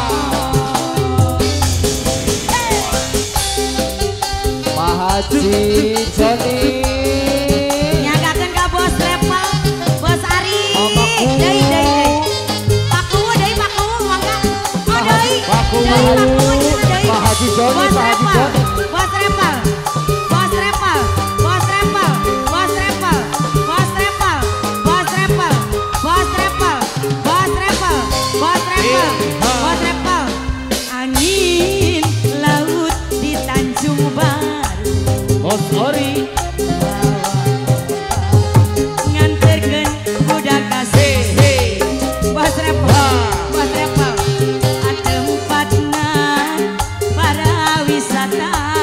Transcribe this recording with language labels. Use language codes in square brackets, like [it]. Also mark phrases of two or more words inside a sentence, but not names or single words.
[su] Pak Haji Joni Nyagakeun ka Bos Travel, Bos Ari. Paku. Deui. Paku mangga. Oh deui. Paku. Deui paku cenah deui. Pak Haji Joni, Bos Pak Haji Travel, Joni. Bos Travel. Bos Travel, Bos Travel, Bos Travel, Bos Travel, Bos Travel, Bos Travel, Bos Travel, Bos Travel, Bos Travel. [id] Angin laut di Tanjung Baru. [su] Bos Ori Nganterkeun budak kasih. Bos Travel, Bos Travel. Tempatna para wisata.